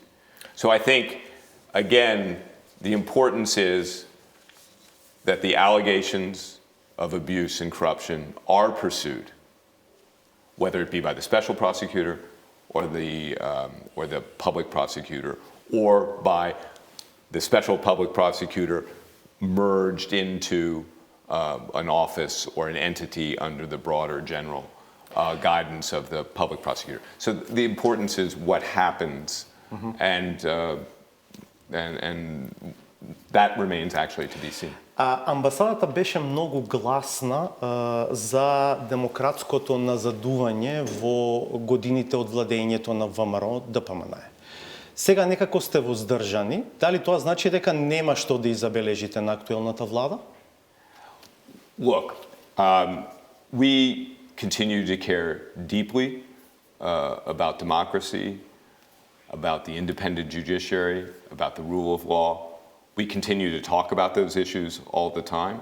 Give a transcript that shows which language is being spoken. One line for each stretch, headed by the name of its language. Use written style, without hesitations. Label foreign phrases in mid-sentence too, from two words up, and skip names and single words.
English: So I think, again, the importance is that the allegations of abuse and corruption are pursued, whether it be by the special prosecutor or the public prosecutor, or by the special public prosecutor merged into an office or an entity under the broader general guidance of the public prosecutor. So the importance is what happens, and that remains actually to be seen.
Macedonian: Амбасадата беше многу гласна за демократското назадување во годините од владењето на ВМРО ДПМН. Сега некако сте воздржани. Дали тоа значи дека нема што да изабележите на актуелната влада?
English: Look, we continue to care deeply about democracy, about the independent judiciary, about the rule of law. We continue to talk about those issues all the time.